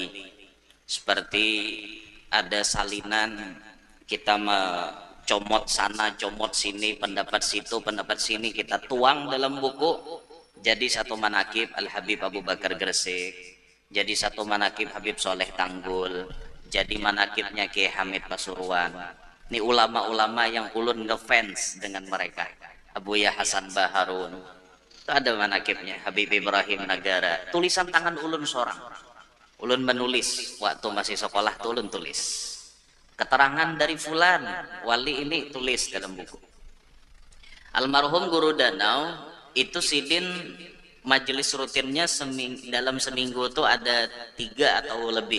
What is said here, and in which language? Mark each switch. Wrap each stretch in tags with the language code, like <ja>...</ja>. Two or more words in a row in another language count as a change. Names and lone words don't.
<bjn>Seperti ada salinan kita comot sana, comot sini, pendapat situ, pendapat sini, kita tuang dalam buku. Jadi satu manakib Al Habib Abu Bakar Gresik, jadi satu manakib Habib Soleh Tanggul, jadi manakibnya Kiai Hamid Pasuruan. Ini ulama-ulama yang ulun ngefans dengan mereka. Abu Ya Hasan Baharun, itu ada manakibnya. Habib Ibrahim Nagara, tulisan tangan ulun seorang. Ulun menulis waktu masih sekolah tuh ulun tulis. Keterangan dari fulan, wali ini tulis dalam buku. Almarhum Guru Danau itu sidin majelis rutinnya dalam seminggu tuh ada 3 atau lebih.</bjn>